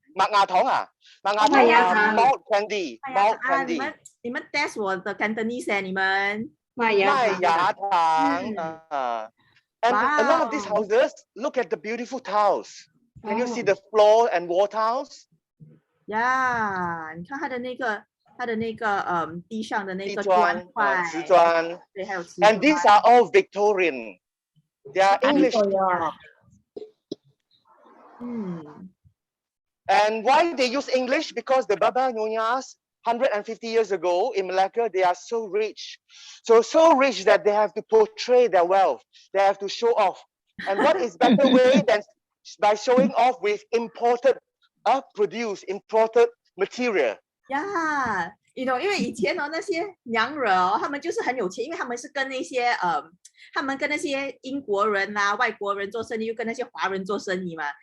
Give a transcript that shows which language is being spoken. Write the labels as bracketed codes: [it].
[zh] 麥芽糖啊，麥芽糖 [en] malt candy，malt candy。 [zh] 你們 test 我的 Cantonese 你們。麥芽糖。 [en] And a lot of these houses, look at the beautiful tiles. Can you see the floor and wall tiles? [zh] Yeah, 你看它的那个地上的那个砖块，瓷砖，对，还有瓷砖。 [en] And these are all Victorian. They are English. And why they use English? Because the Baba Nyonyas 150 years ago in Malacca, they are so rich. So rich that they have to portray their wealth. They have to show off. And what is better way than by showing off with imported, imported material? Yeah, [zh] 因为以前那些娘惹他们就是很有钱，因为他们是跟那些他们跟那些英国人啊、外国人做生意，又跟那些华人做生意嘛。